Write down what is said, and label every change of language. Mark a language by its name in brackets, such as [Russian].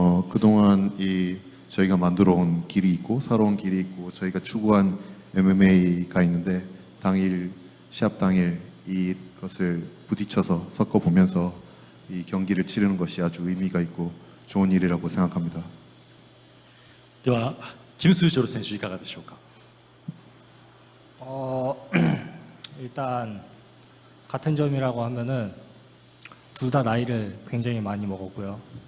[Korean] 그동안 저희가 만들어 온 길이 있고 살아온 길이 있고 저희가 추구한 MMA가 있는데 당일 시합 당일 이것을 부딪혀서 섞어 보면서 이 경기를 치르는 것이 아주 의미가 있고 좋은 일이라고 생각합니다. [Japanese] ではキム・スーチョル選手いかがでしょうか。 [Korean] 일단 같은 점이라고 하면은 둘 다 나이를 굉장히 많이 먹었고요.